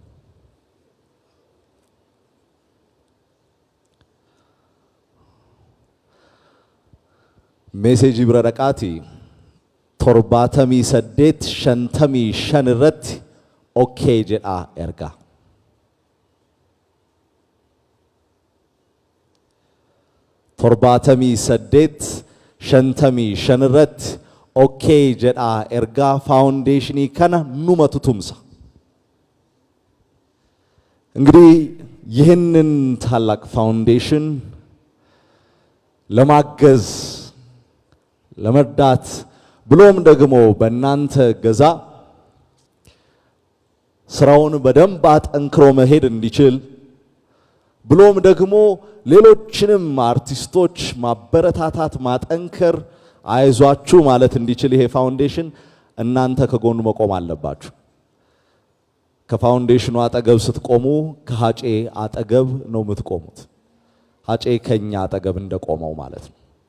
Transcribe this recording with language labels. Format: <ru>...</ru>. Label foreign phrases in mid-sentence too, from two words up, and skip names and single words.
<om>Meeseejii bira dhaqaatii 7855 irratti okay jedhaa ergaa. 7855 irratti okay jedhaa ergaa faawundeeshinii kana numatu tumsa.</om> <am>እንግዲህ ይህንን ታላቅ ፋውንዴሽን ለማገዝ ለመርዳት ብሎም ደግሞ በእናንተ ገዛ ስራውን በደንብ አጠንክሮ መሄድ እንዲችል ብሎም ደግሞ ሌሎችንም አርቲስቶች ማበረታታት ማጠንከር አይዟችሁ ማለት እንዲችል ይሄ ፋውንዴሽን እናንተ ከጎኑ መቆም አለባችሁ። ከፋውንዴሽኑ አጠገብ ስትቆሙ ከሃጬ አጠገብ ነው የምትቆሙት። ሃጬ ከኛ አጠገብ እንደቆመው ማለት ነው።</am>